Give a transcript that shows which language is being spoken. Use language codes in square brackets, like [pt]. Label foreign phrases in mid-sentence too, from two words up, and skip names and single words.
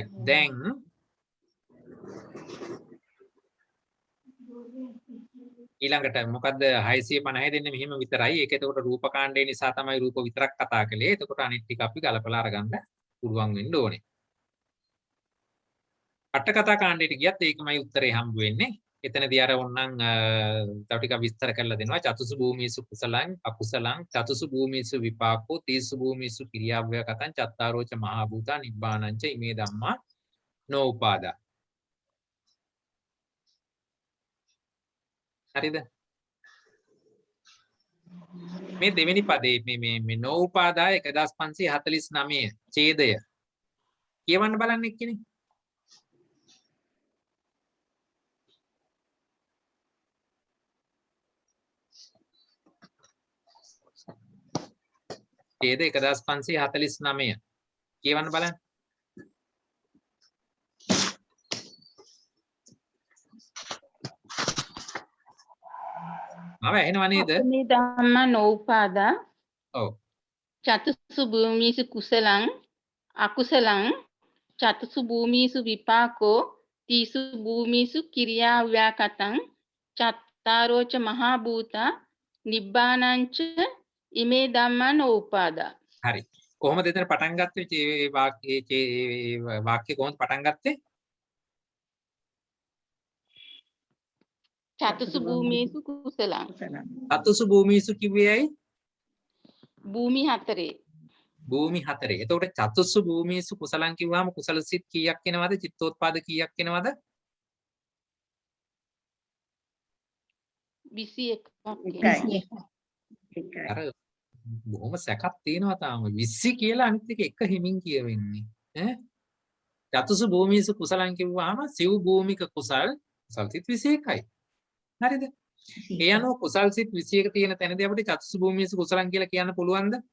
[si] දැන් ඊළඟට මොකද්ද 650 දෙන්නේ මෙහිම විතරයි. ඒක එතකොට රූපකාණ්ඩේ නිසා තමයි රූප විතරක් කතා කළේ. එතකොට අනිත් ටික අපි ගලපලා අරගන්න පුළුවන් වෙන්න ඕනේ. අට කතා කාණ්ඩයට ගියත් ඒකමයි උත්තරේ හම්බ වෙන්නේ. එතනදී අර ඕනනම් තව ටිකක් විස්තර කරලා දෙනවා. [pi] චතුසු භූමිසු කුසලං අකුසලං චතුසු භූමිසු විපාකෝ තීසු භූමිසු කිරියාව්‍ය කතං චත්තාරෝච මහා භූතා නිබ්බානංච ඉමේ ධම්මා නෝඋපාදා. [si] හරිද? මේ දෙවෙනි පදේ මේ නෝඋපාදා 1549 ඡේදය කියවන්න බලන්න එක්කනේ. ඡේද 1549 කියවන්න බලන්න. ආව එහෙනව නේද? [pi] මේ ධම්මා නෝඋපාදා. [si] ඔව්. [pi] චතුසු භූමිසු කුසලං අකුසලං චතුසු භූමිසු විපාකෝ තීසු භූමිසු කිරියා ව්‍යාකතං චත්තාරෝච මහා භූතා නිබ්බානංච ඉමේ ධම්මා නෝඋපාදා. [si] හරි. කොහොමද එතන පටන් ගත්තේ මේ වාක්‍ය කොහොමද පටන් ගත්තේ? [pi] චතුසු භූමිසු කුසලං. චතුසු භූමිසු [si] කිව්වේ ඇයි? භූමි හතරේ. භූමි හතරේ. එතකොට [pi] චතුසු භූමිසු කුසලං [si] කිව්වම කුසල සිත් කීයක් එනවද? චිත්තෝත්පාද කීයක් එනවද? 21ක්. අර බොහොම සැකක් තියෙනවා තාම 20 කියලා අනිත් එක එක හිමින් කියවෙන්නේ ඈ [pi] චතුසු භූමිසු කුසලං [si] කිව්වහම සිව් භූමික කුසල් සිත් 21යි හරිද ඒ අනුව කුසල් සිත් 21 තියෙන තැනදී අපිට [pi] චතුසු භූමිසු කුසලං [si] කියලා කියන්න පුළුවන්ද